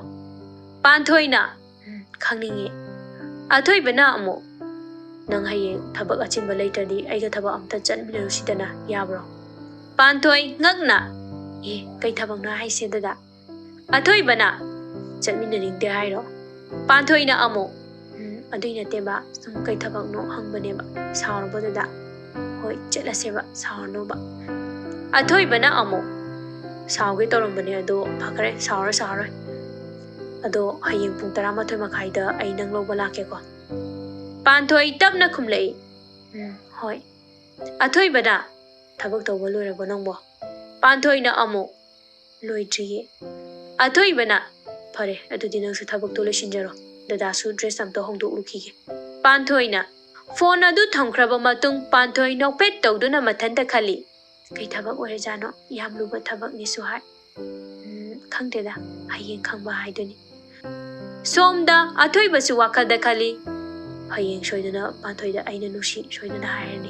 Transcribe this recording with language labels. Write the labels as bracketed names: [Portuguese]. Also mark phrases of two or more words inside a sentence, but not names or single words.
[Manipuri] Panthoi na. Khangninge. Athoi bana amo. Nang hayeng thabak achinba laitadi aiga thaba amta chanbinaru sidana yabro. Panthoi ngakna. Kai thabak na hai se dada. Athoi bana. Chanminaring de hairo. Panthoi na amo. Adui na teba sum kai thabak no hangbane ba. Saurbo dada. Hoi chelase ba saurno ba. Athoi bana amo. Sauge torombane ado phakare saura. Ado hayeng pung 12 makhai da ai nang loba lake ko. Panthoi tapna khumlei. Hoi. Athoi bana. Thabak tawba loirabo nangbo. Panthoi na amo. Loidriye. Athoi bana. Phare adudi nang su thabak to losinjaro. Dada su dress am to hongdok lukhige. Panthoi na. Phone adu thamkhraba matung panthoi nokpet tawduna mathanta khali. Kai thabak ore jano yam luba thabak ni su hai. Khangde da hayeng khangba haiduni. Somda athoi basu wakal da khali. Hayeng soidana panthoi da aina nusi soidana hairani.